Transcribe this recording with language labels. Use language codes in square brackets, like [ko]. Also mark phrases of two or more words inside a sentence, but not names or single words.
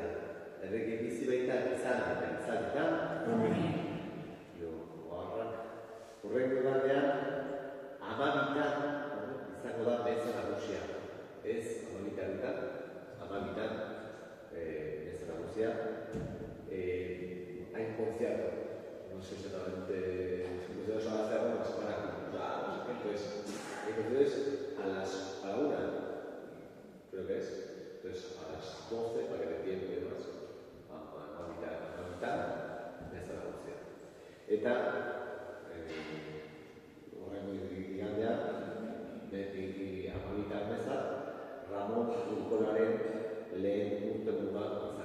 [eu] Errege bizi baita izan eta izanetan, horrengo galdean, amabitan izango da meza nagusia. Ez amabitan, amabitan meza nagusia. [es] Hay concierto, no sé exactamente, si se va a hacer una semana, entonces a la 1, creo que es, entonces a las 12 para que dé tiempo y demás, [eu] amabitan meza nagusia. Eta horrengo igandean, amabitan meza, Ramon Urkolaren lehen urte